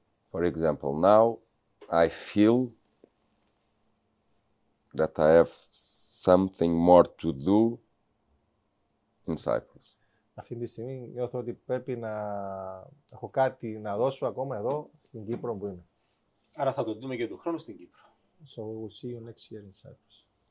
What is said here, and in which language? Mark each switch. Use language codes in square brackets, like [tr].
[en] For example, now I feel that I have something more to do in Cyprus. [el] Αυτή τη στιγμή νιώθω ότι πρέπει να έχω κάτι να δώσω ακόμα εδώ στην Κύπρο που είμαι. Άρα θα το δούμε και του χρόνου στην Κύπρο. [en] So we will see you next year in Cyprus.